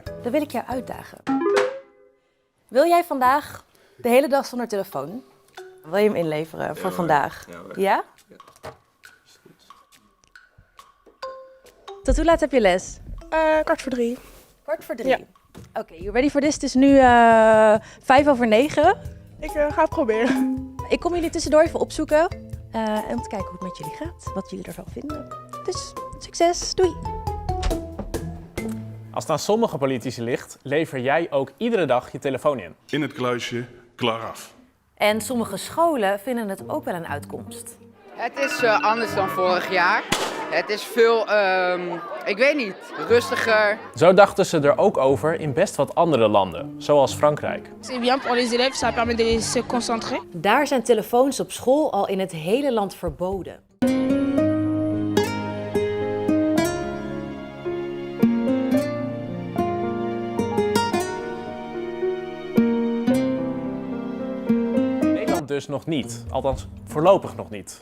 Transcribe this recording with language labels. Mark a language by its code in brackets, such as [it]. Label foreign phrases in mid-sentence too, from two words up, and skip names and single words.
[nl] Dan wil ik jou uitdagen. Wil jij vandaag de hele dag zonder telefoon? Wil je hem inleveren voor vandaag? Ja? Tot hoe laat heb je les? 3:15. 3:15. Ja. Oké, [en] you ready for this? [nl] Het is nu 9:05. Ik ga het proberen. Ik kom jullie tussendoor even opzoeken. Om te kijken hoe het met jullie gaat. Wat jullie ervan vinden. Dus succes. Doei. Als het aan sommige politici ligt, lever jij ook iedere dag je telefoon in. In het kluisje, klaar af. En sommige scholen vinden het ook wel een uitkomst. Het is anders dan vorig jaar. Het is veel, ik weet niet, rustiger. Zo dachten ze er ook over in best wat andere landen, zoals Frankrijk. [fr] C'est bien pour les élèves, ça permet de se concentrer. [nl] Daar zijn telefoons op school al in het hele land verboden. Dus nog niet, althans voorlopig nog niet.